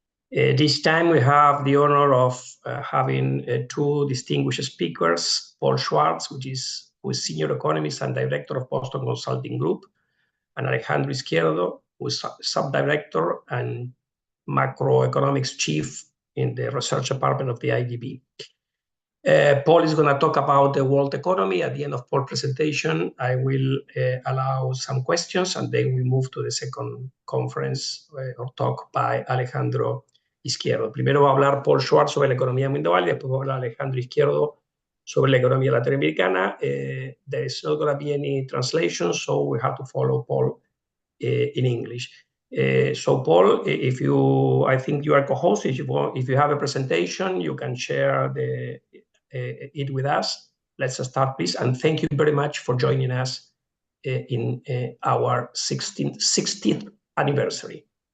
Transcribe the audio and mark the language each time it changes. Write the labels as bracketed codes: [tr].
[en] This time we have the honor of having two distinguished speakers, Paul Schwartz, who is senior economist and director of Boston Consulting Group, and Alejandro Izquierdo, who is sub-director and macroeconomics chief in the research department of the IDB. Paul is going to talk about the world economy. At the end of Paul's presentation, I will allow some questions, and then we move to the second conference or talk by Alejandro Izquierdo. [es] Primero va a hablar Paul Schwartz sobre la economía mundial, y después va a hablar Alejandro Izquierdo sobre la economía latinoamericana. [en] There is not going to be any translation, so we have to follow Paul in English. So Paul, I think you are co-host. If you have a presentation, you can share it with us. Let's start, please. And thank you very much for joining us in our 60th anniversary.